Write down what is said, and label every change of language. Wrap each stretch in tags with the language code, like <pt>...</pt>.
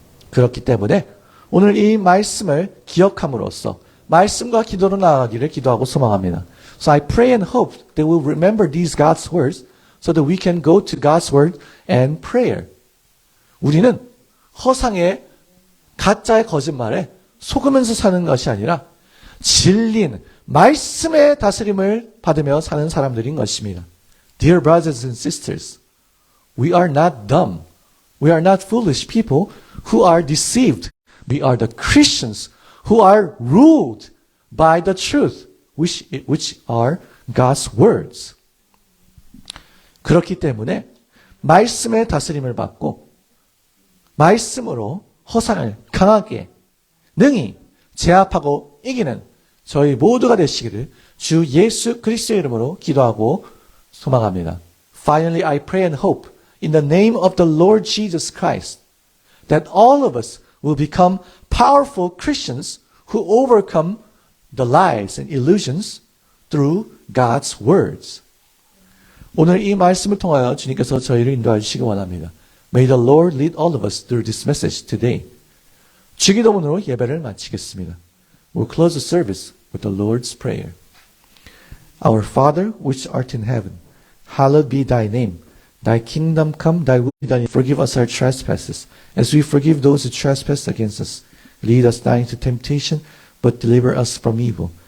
<ko>그렇기 때문에 오늘 이 말씀을 기억함으로써 말씀과 기도로 나아가기를 기도하고 소망합니다.</ko> <en>So I pray and hope that we'll remember these God's words so that we can go to God's word and prayer.</en> <ko>우리는 허상의 가짜의 거짓말에 속으면서 사는 것이 아니라 진리인 말씀의 다스림을 받으며 사는 사람들인 것입니다.</ko> <en>Dear brothers and sisters, we are not dumb. We are not foolish people who are deceived. We are the Christians who are ruled by the truth, which are God's words.</en> <ko>그렇기 때문에 말씀의 다스림을 받고 말씀으로 허상을 강하게 능히 제압하고 이기는 저희 모두가 되시기를 주 예수 그리스도의 이름으로 기도하고 소망합니다.</ko> <en>Finally, I pray and hope in the name of the Lord Jesus Christ that all of us will become powerful Christians who overcome the lies and illusions through God's words.</en> <ko>오늘 이 말씀을 통하여 주님께서 저희를 인도해 주시기 원합니다.</ko> <en>May the Lord lead all of us through this message today.</en> <ko>주기도문으로 예배를 마치겠습니다.</ko> <en>We'll close the service with the Lord's Prayer. Our Father, which art in heaven, hallowed be thy name. Thy kingdom come, thy will be done. Forgive us our trespasses, as we forgive those who trespass against us. Lead us not into temptation, but deliver us from evil.</en>